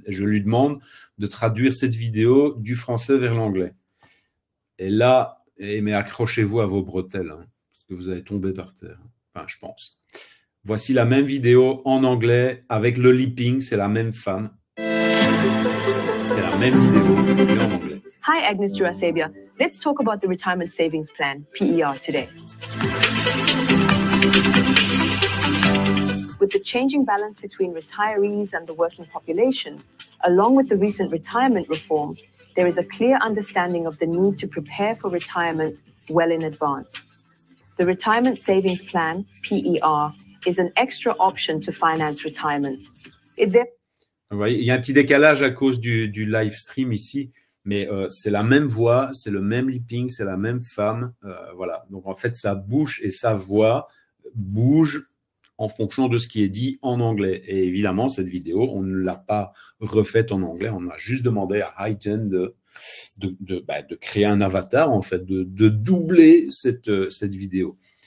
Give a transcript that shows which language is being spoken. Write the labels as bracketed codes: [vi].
[fr] Et je lui demande de traduire cette vidéo du français vers l'anglais. Et là, mais accrochez-vous à vos bretelles, hein, parce que vous allez tomber par terre. Enfin, je pense. Voici la même vidéo en anglais avec le lipping, c'est la même femme. C'est la même vidéo, mais en anglais. [en] Hi, Agnes Juras-Sabia. Let's talk about the Retirement Savings Plan, PER, today. With the changing balance between retirees and the working population, along with the recent retirement reform, there is a clear understanding of the need to prepare for retirement well in advance. The Retirement Savings Plan, PER, is an extra option to finance retirement. [fr] Vous voyez, il y a un petit décalage à cause du live stream ici, mais c'est la même voix, c'est le même lipping, c'est la même femme. Voilà. Donc en fait, sa bouche et sa voix bougent en fonction de ce qui est dit en anglais. Et évidemment, cette vidéo, on ne l'a pas refaite en anglais, on a juste demandé à HiGen de créer un avatar, en fait, de doubler cette vidéo.